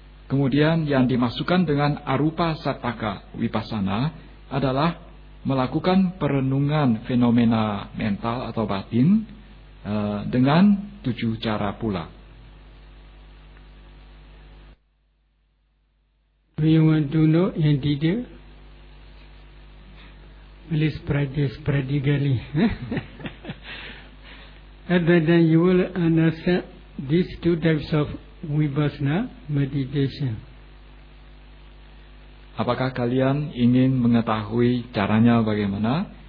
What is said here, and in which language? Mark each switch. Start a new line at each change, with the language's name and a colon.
Indonesian: Kemudian yang dimasukkan dengan arupa sataka vipassana adalah melakukan perenungan fenomena mental atau batin dengan 7 cara pula.
English: Do you want to know in detail? Please practice practically. And then you will understand these 2 types of vipassana meditation.
Indonesian: Apakah kalian ingin mengetahui caranya bagaimana?